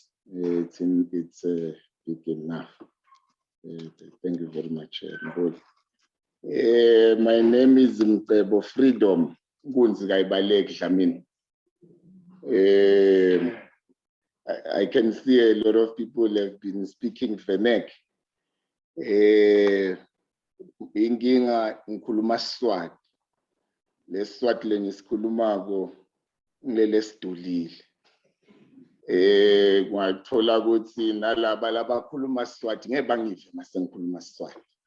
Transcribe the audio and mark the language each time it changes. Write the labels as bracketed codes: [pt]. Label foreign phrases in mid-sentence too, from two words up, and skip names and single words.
[en] It's big enough. Thank you very much, Mboli. My name is Mcebo Freedom. I can see a lot of people have been speaking Fenek. [ss] Inginga ngikhuluma Swati. Leswati lengisikhulumako ngelesidulile. Ngathola ukuthi nalaba labakhuluma Swati ngeke bangive mase ngikhuluma Swati.